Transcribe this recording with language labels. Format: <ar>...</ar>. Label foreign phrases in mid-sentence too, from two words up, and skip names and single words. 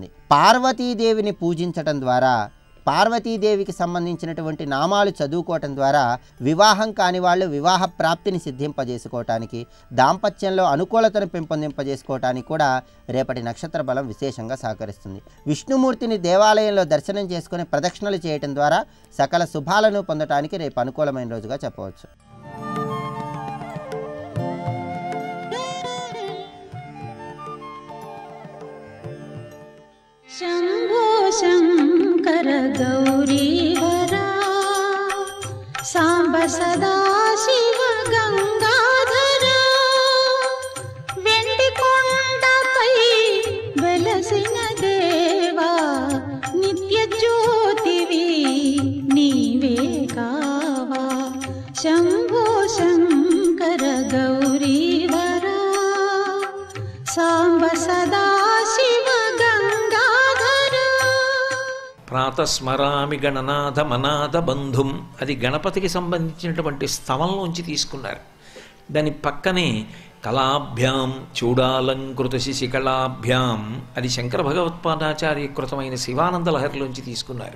<te>పార్వతీదేవిని పూజించటం ద్వారా, పార్వతీదేవికి సంబంధించినటువంటి నామాలు చదువుకోవటం ద్వారా వివాహం కాని వాళ్ళు వివాహ ప్రాప్తిని సిద్ధింపజేసుకోవటానికి, దాంపత్యంలో అనుకూలతను పెంపొందింపజేసుకోవటానికి కూడా రేపటి నక్షత్ర బలం విశేషంగా సహకరిస్తుంది. విష్ణుమూర్తిని దేవాలయంలో దర్శనం చేసుకుని ప్రదక్షిణలు చేయటం ద్వారా సకల శుభాలను పొందటానికి రేపు అనుకూలమైన రోజుగా చెప్పవచ్చు.</te> <sa>शम्भो शङ्कर गौरीवरा साम्ब सदा शिव गंगाधरा</sa> <te>వెండికొండపై వెలసిన దేవా నిత్య జ్యోతివి నీవే కావా</te> <sa>शम्भो शङ्कर गौरीवरा साम्ब सदा प्रातस्मरामि गणनाथ मनाथ बन्धुं,</sa> <te>అది గణపతికి సంబంధించినటువంటి స్థవంలోంచి తీసుకున్నారు. దాని పక్కనే</te> <sa>कळाभ्यां चूडालंकृत शिशिकळाभ्यां,</sa> <te>అది శంకర భగవత్పాదాచార్య కృతమైన శివానంద లహరిలోంచి తీసుకున్నారు.</te>